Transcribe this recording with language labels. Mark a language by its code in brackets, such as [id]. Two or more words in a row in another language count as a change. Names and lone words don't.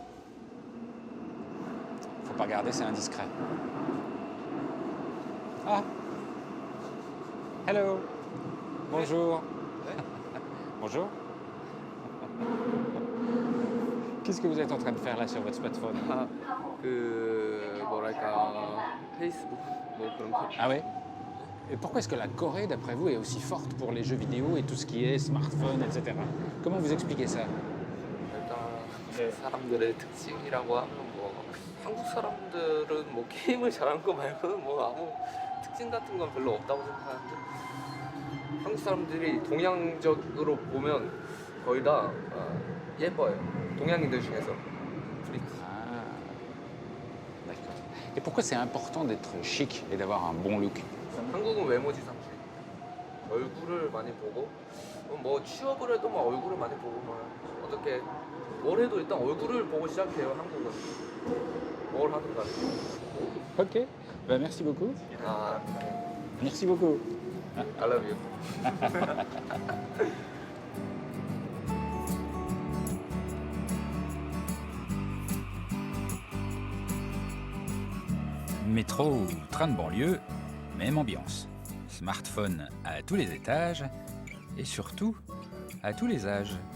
[fr] Faut pas regarder, c'est indiscret. [en] Ah. Hello. [fr] Bonjour. Bonjour. Qu'est-ce que vous êtes en train de faire là sur votre smartphone? [ko] 아, 뭐랄까 페이스북 뭐 그런 거. [fr] Ah ouais? Et pourquoi est-ce que la Corée, d'après vous, est aussi forte pour les jeux vidéo et tout ce qui est smartphone, etc. Comment vous expliquez ça? [ko] 일단 사람들의 특징이라고 하면 뭐 한국 사람들은 뭐 게임을 잘하는 거 말고는 뭐 아무 특징 같은 건 별로 없다고 생각하는데 한국 사람들이 동양적으로 보면 거의 다 예뻐요. 동양인들 중에서 프리티. [fr] Ah, d'accord. Et pourquoi c'est important d'être chic et d'avoir un bon look? [ko] 한국은 외모지상주의. 얼굴을 많이 보고 뭐 취업을 해도 막 얼굴을 많이 보고 막 어떻게 뭘 해도 일단 얼굴을 보고 시작해요. 한국은 뭘 하든 간에. [fr] Ok, bah, merci beaucoup. 아, Merci beaucoup. [en] I love you. [fr] Métro ou train de banlieue, même ambiance. Smartphone à tous les étages et surtout à tous les âges.